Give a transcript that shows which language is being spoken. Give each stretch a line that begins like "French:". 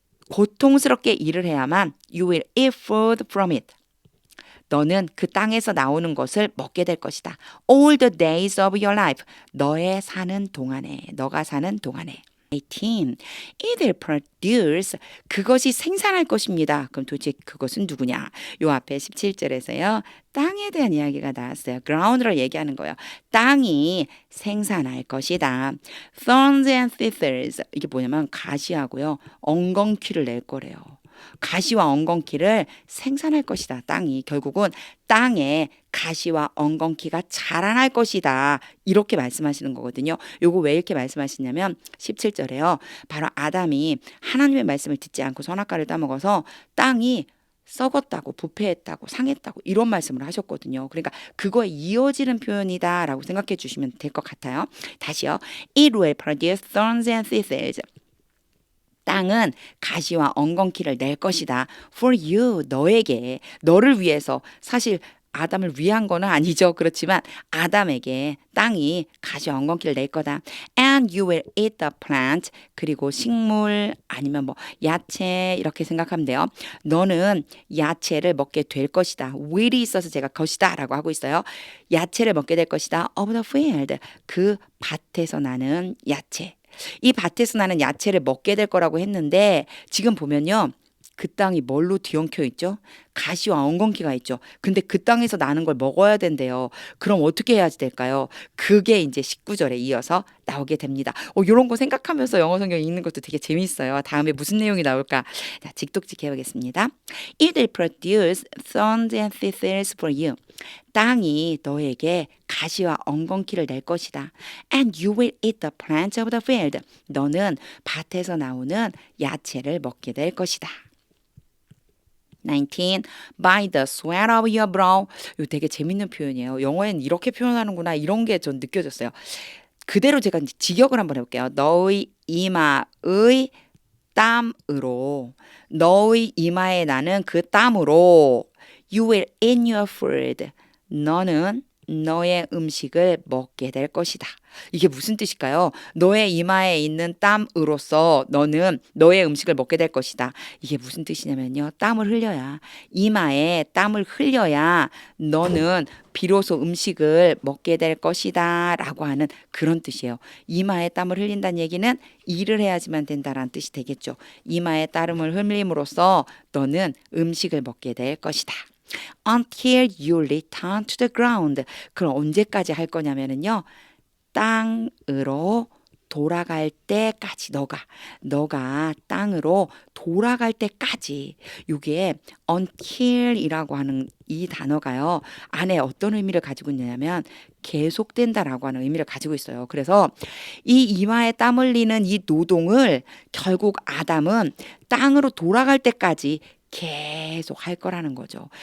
Korean: 고통스럽게 일을 해야만
English: you will eat food from it.
Korean: 너는 그 땅에서 나오는 것을 먹게 될 것이다.
English: All the days of your life.
Korean: 너가 사는 동안에. 18.
English: It will produce.
Korean: 그것이 생산할 것입니다. 그럼 도대체 그것은 누구냐? 요 앞에 17절에서요. 땅에 대한 이야기가 나왔어요. ground를 얘기하는 거예요. 땅이 생산할 것이다.
English: Thorns and thistles.
Korean: 이게 뭐냐면 가시하고요. 엉겅퀴를 낼 거래요. 가시와 엉겅퀴를 생산할 것이다. 땅이 결국은 땅에 가시와 엉겅퀴가 자라날 것이다. 이렇게 말씀하시는 거거든요. 요거 왜 이렇게 말씀하시냐면 17절에요. 바로 아담이 하나님의 말씀을 듣지 않고 선악과를 따먹어서 땅이 썩었다고 부패했다고 상했다고 이런 말씀을 하셨거든요. 그러니까 그거에 이어지는 표현이다라고 생각해 주시면 될 것 같아요. 다시요.
English: It will produce thorns and thistles.
Korean: 땅은 가시와 엉겅퀴를 낼 것이다.
English: For you,
Korean: 너에게, 너를 위해서. 사실 아담을 위한 거는 아니죠. 그렇지만 아담에게 땅이 가시와 엉겅퀴를 낼 거다.
English: And you will eat the plant.
Korean: 그리고 식물 아니면 뭐 야채 이렇게 생각하면 돼요. 너는 야채를 먹게 될 것이다. will이 있어서 제가 것이다 라고 하고 있어요. 야채를 먹게 될 것이다.
English: Of the field.
Korean: 그 밭에서 나는 야채. 이 밭에서 나는 야채를 먹게 될 거라고 했는데 지금 보면요. 그 땅이 뭘로 뒤엉켜 있죠? 가시와 엉겅퀴가 있죠. 근데 그 땅에서 나는 걸 먹어야 된대요. 그럼 어떻게 해야지 될까요? 그게 이제 19절에 이어서 나오게 됩니다. 이런 거 생각하면서 영어 성경 읽는 것도 되게 재밌어요. 다음에 무슨 내용이 나올까? 자, 직독직 해보겠습니다.
English: It will produce thorns and thistles for you.
Korean: 땅이 너에게 가시와 엉겅퀴를 낼 것이다.
English: And you will eat the plants of the field.
Korean: 너는 밭에서 나오는 야채를 먹게 될 것이다. 19.
English: By the sweat of your brow.
Korean: 이거 되게 재밌는 표현이에요. 영어엔 이렇게 표현하는구나. 이런 게 전 느껴졌어요. 그대로 제가 이제 직역을 한번 해볼게요. 너의 이마의 땀으로. 너의 이마에 나는 그 땀으로.
English: You will eat your food.
Korean: 너는 너의 음식을 먹게 될 것이다. 이게 무슨 뜻일까요? 너의 이마에 있는 땀으로써 너는 너의 음식을 먹게 될 것이다. 이게 무슨 뜻이냐면요. 땀을 흘려야 이마에 땀을 흘려야 너는 비로소 음식을 먹게 될 것이다 라고 하는 그런 뜻이에요. 이마에 땀을 흘린다는 얘기는 일을 해야지만 된다라는 뜻이 되겠죠. 이마에 땀을 흘림으로써 너는 음식을 먹게 될 것이다.
English: Until you return to the ground.
Korean: 그럼 언제까지 할 거냐면요. 땅으로 돌아갈 때까지 너가 땅으로 돌아갈 때까지 요게 until이라고 하는 이 단어가요. 안에 어떤 의미를 가지고 있냐면 계속된다라고 하는 의미를 가지고 있어요. 그래서 이 이마에 땀 흘리는 이 노동을 결국 아담은 땅으로 돌아갈 때까지 계속 할 거라는 거죠.